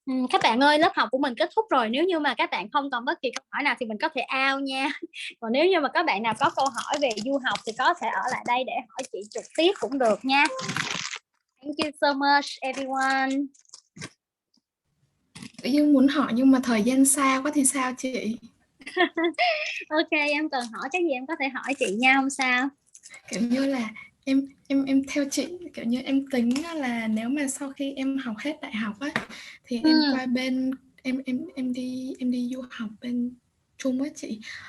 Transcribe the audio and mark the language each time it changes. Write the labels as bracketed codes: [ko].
[vi] Các bạn ơi, lớp học của mình kết thúc rồi. Nếu như mà các bạn không còn bất kỳ câu hỏi nào thì mình có thể out nha. Còn nếu như mà các bạn nào có câu hỏi về du học thì có thể ở lại đây để hỏi chị trực tiếp cũng được nha. [en] Thank you so much everyone. [vi] Tự nhiên muốn hỏi nhưng mà thời gian xa quá thì sao chị? Ok, em cần hỏi cái gì em có thể hỏi chị nha, không sao. Kiểu như là em theo chị, kiểu như em tính là nếu mà sau khi em học hết đại học á thì em qua bên em đi du học bên Trung á chị.